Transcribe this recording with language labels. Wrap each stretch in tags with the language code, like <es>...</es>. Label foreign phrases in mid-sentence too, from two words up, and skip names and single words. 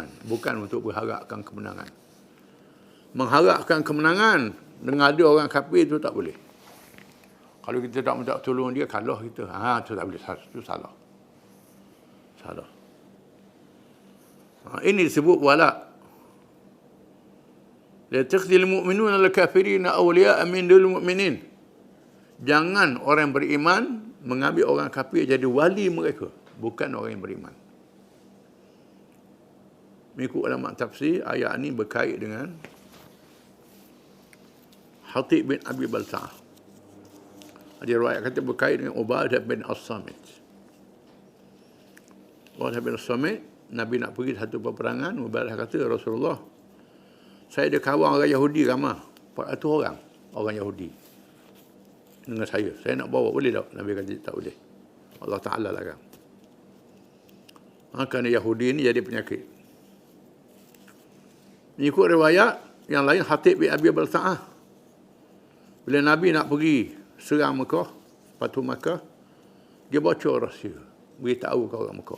<ms>Bukan untuk berharapkan kemenangan. Mengharapkan kemenangan dengan ada orang kafir itu tak boleh. Kalau kita tak minta tolong dia, kalah kita. Itu tak boleh. Itu salah. Ini disebut wala.</ms> <ar>لا يتخذ المؤمنون الكافرين أولياء من دون المؤمنين.</ar> <ms>Jangan orang beriman mengambil orang kafir jadi wali mereka. Bukan orang yang beriman. Mengikut ulama tafsir, ayat ini berkait dengan Hatib bin Abi Balta'ah. Ada riwayat kata berkait dengan Ubadah bin As-Samit. Ubadah bin As-Samit, Nabi nak pergi satu peperangan, Ubadah kata, Rasulullah, saya ada kawan orang Yahudi ramah, 400 orang Yahudi dengan saya. Saya nak bawa, boleh tak? Nabi kata, tak boleh. Allah Ta'ala larang. Kerana Yahudi ini jadi penyakit. Mengikut riwayat yang lain, Hatib bin Abi Balta'ah, bila Nabi nak pergi serang Mekah, Fathu Makkah, dia bocor rahsia, beritahu ke orang Mekah.</ms>